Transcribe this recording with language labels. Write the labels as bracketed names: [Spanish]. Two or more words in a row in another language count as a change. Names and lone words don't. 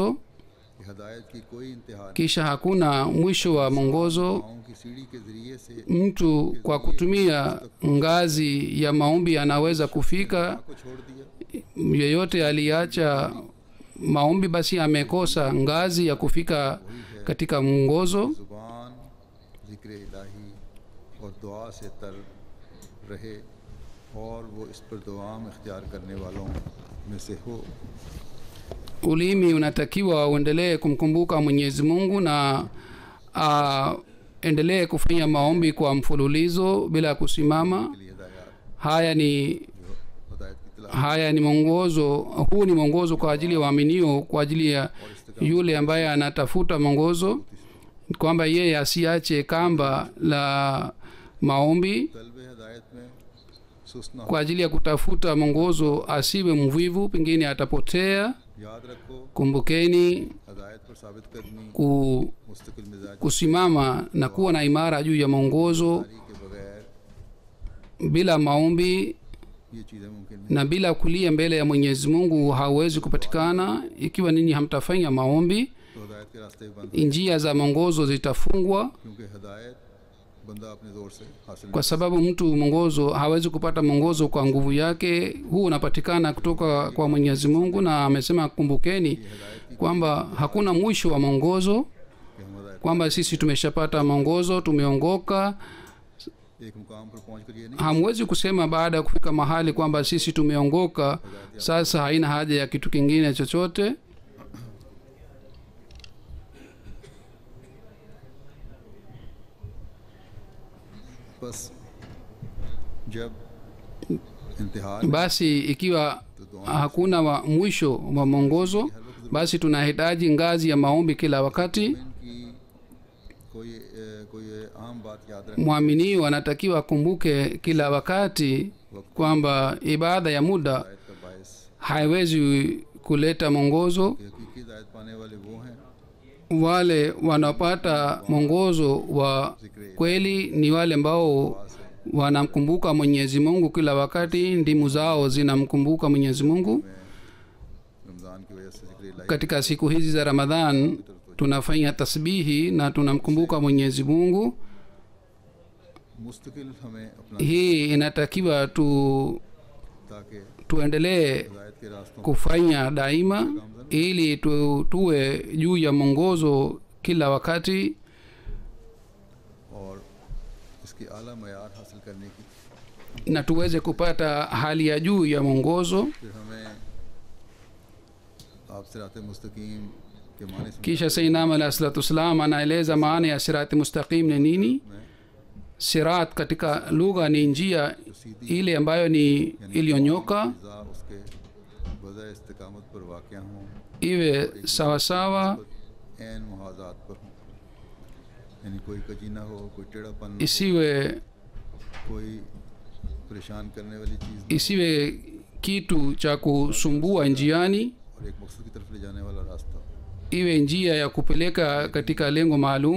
[Urdu] کہ ہدایت کی کوئی انتہا نہیں. [Swahili] kisha hakuna mwisho wa mwongozo. [Urdu] دعاؤں کی سیڑھی کے ذریعے سے [Swahili] Mtu kwa kutumia ngazi ya maombi anaweza kufika. [Urdu] کو چھوڑ دیا, [Swahili] Yeyote aliacha maombi, basi amekosa ngazi ya kufika katika mwongozo. [Urdu] زبان ذکر الٰہی اور دعا سے تر رہے اور وہ اس پر دوام اختیار کرنے والوں میں سے ہو. [Swahili] Ulimi unatakiwa uendelee kumkumbuka Mwenyezi Mungu na endelee kufanya maombi kwa mfululizo bila kusimama. [Urdu] کے لیے ہدایت [Swahili] Haya ni [Urdu] جو ہدایت کی تلاش [Swahili] haya ni mwongozo, huu ni mwongozo kwa ajili ya waaminio, kwa ajili ya yule ambaye anatafuta mwongozo, kwamba yeye asiache kamba la maombi. [Urdu] طلب ہدایت میں سست نہ ہو. [Swahili] Kwa ajili ya kutafuta mwongozo asiwe mvivu, pengine atapotea. [Urdu] یاد رکھو, [Swahili] Kumbukeni [Urdu] ہدایت پر ثابت قدمی مستقل مزاج [Swahili] kusimama na kuwa na imara juu ya mwongozo [Urdu] کے بغیر [Swahili] bila maombi [Urdu] یہ چیزیں ممکن نہیں. [Swahili] na bila kulia mbele ya Mwenyezi Mungu hauwezi kupatikana. Ikiwa ninyi hamtafanya maombi, [Urdu] تو ہدایت کے راستے بند, [Swahili] njia za mwongozo zitafungwa, [Urdu] کیونکہ ہدایت بندہ اپنے زور سے حاصل [Swahili] kwa sababu mtu mwongozo hawezi kupata mwongozo kwa nguvu yake. Huu unapatikana kutoka kwa Mwenyezi Mungu, na amesema kumbukeni kwamba hakuna mwisho wa mwongozo, [Urdu] کہ ہم ہدایت [Swahili] kwamba sisi tumeshapata mwongozo, tumeongoka. [Urdu] ایک مقام پر پہنچ کر یہ نہیں [Swahili] Hamwezi kusema baada ya kufika mahali kwamba sisi tumeongoka, sasa haina haja ya kitu kingine chochote. [Urdu] بس جب انتہا [Swahili] Basi ikiwa hakuna wa mwisho wa mwongozo, basi tunahitaji ngazi ya maombi kila wakati. [Urdu] کی کوئی عام بات یاد رکھیں [Swahili] Mwamini anatakiwa akumbuke kila wakati kwamba ibada ya muda [Urdu] ہدایت کا باعث [Swahili] haiwezi kuleta mwongozo. [Urdu] کہ حقیقی ہدایت پانے والے وہ ہیں [Swahili] Wale wanaopata mwongozo wa kweli ni wale ambao wanamkumbuka Mwenyezi Mungu kila wakati, ndimu zao zinamkumbuka Mwenyezi Mungu. [Urdu] رمضان کی وجہ سے ذکر الٰہی [Swahili] Katika siku hizi za Ramadhan tunafanya tasbihi na tunamkumbuka Mwenyezi Mungu. [Urdu] مستقل ہمیں اپنا [Swahili] Hii inatakiwa [Urdu] ताकि [Swahili] tuendelee [Urdu] ہدایت کے راستوں [Swahili] kufanya daima ili tuwe juu ya mwongozo kila wakati, [Urdu] اور اس کی اعلیٰ معیار حاصل کرنے کی [Swahili] na tuweze kupata hali ya juu ya mwongozo. [Urdu] پھر ہمیں آپ صراط مستقیم کے معنی سے [Swahili] Kisha [Arabic] سيدنا عليه الصلاة والسلام [Swahili] anaeleza maana ya [Arabic] صراط مستقيم [Swahili] ni nini. Sirat katika lugha ni njia ile ambayo ni iliyonyoka, [Urdu] زا اس کے وضع استقامت پر واقع ہوں [Swahili] iwe sawa sawa, [Urdu] عین محاذات پر ہوں، یعنی کوئی کجی نہ ہو، کوئی ٹیڑھاپن نہ ہو, [Swahili] isiwe [Urdu] کوئی پریشان کرنے والی چیز نہ [Swahili] isiwe kitu cha kusumbua njiani, [Urdu] ہو، اور ایک مقصد کی طرف لے جانے والا راستہ ہو. [Swahili] iwe njia ya kupeleka katika lengo maalum.